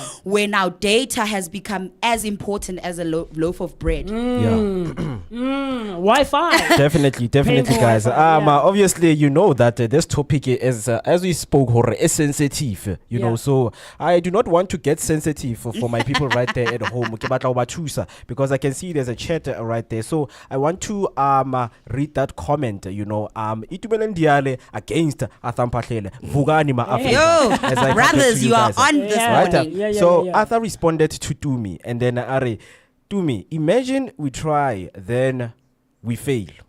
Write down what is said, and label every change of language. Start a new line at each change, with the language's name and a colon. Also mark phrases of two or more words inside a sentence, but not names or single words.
English: where now data has become as important as a loaf of bread. Yeah. Wi-Fi. Definitely, Paying for guys. Wi-Fi, yeah. Obviously, you know that this topic is, as we spoke, is sensitive. You know, Yeah. so I do not want to get sensitive for my people right there at home.
Southern Sotho: Ke batla ho ba thusa,
English: because I can see there's a chat right there. So I want to read that comment. You know, Itumeleng Diale against Athampahlele Vugani ma Africa. Yo, as I brothers, to you are guys. on this Yeah. Right? morning. So Arthur responded to Tumi, and then Are, Tumi, imagine we try, then we fail.